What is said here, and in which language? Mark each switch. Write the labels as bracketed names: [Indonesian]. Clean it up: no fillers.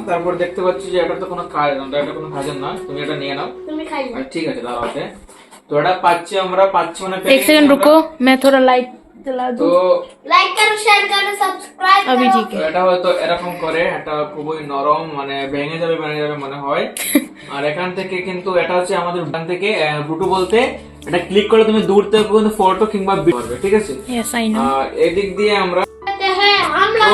[Bangla] তারপর দেখতে পাচ্ছি যে এটা তো কোনো কাজ না, এটা কোনো কাজের না, তুমি এটা নিয়ে নাও, তুমি খাই না। ঠিক আছে দাঁড়াও। तो এটা আমরা পাচ্ছি মানে [Hindi] एक सेकंड रुको, मैं थोड़ा लाइट जला दूं। [Bangla] তো লাইক করো, শেয়ার করো, সাবস্ক্রাইব করো। [Hindi] अभी ठीक है। [Bangla] এটা হয়তো এরকম করে, এটা খুবই নরম, মানে ভেঙে যাবে মনে হয়। আর এখান থেকে কিন্তু এটা হচ্ছে আমাদের এখান থেকে ব্লুটুথ বলতে, এটা ক্লিক করে তুমি দূর থেকে কিন্তু ফটো কিংবা ভিডিও করবে, ঠিক আছে। [English] Yes I know. [Bangla] আর এই দিক দিয়ে আমরা হ্যাঁ আমরা